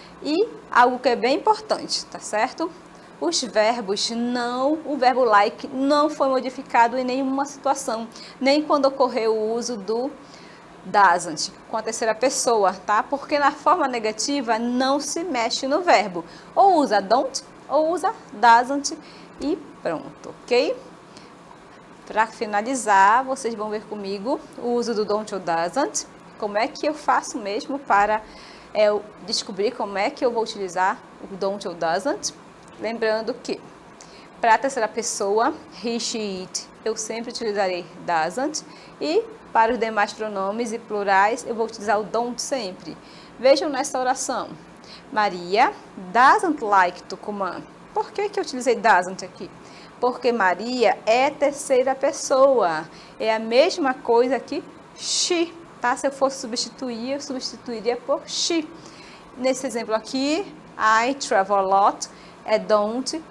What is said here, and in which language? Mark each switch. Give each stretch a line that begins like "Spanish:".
Portuguese: E algo que é bem importante, tá certo? Os verbos o verbo like não foi modificado em nenhuma situação, nem quando ocorreu o uso do doesn't com a terceira pessoa, tá? Porque na forma negativa não se mexe no verbo. Ou usa don't ou usa doesn't e pronto, ok? Para finalizar, vocês vão ver comigo o uso do don't ou doesn't. Como é que eu faço mesmo para descobrir como é que eu vou utilizar o don't ou doesn't. Lembrando que, para a terceira pessoa, he, she, it, eu sempre utilizarei doesn't. E para os demais pronomes e plurais, eu vou utilizar o don't sempre. Vejam nessa oração.
English: Maria doesn't like Tucumã.
Portuguese: Por que eu utilizei doesn't aqui? Porque Maria é terceira pessoa. É a mesma coisa que she, tá? Se eu fosse substituir, eu substituiria por she. Nesse exemplo aqui,
English: I travel a lot.
Portuguese: É don't.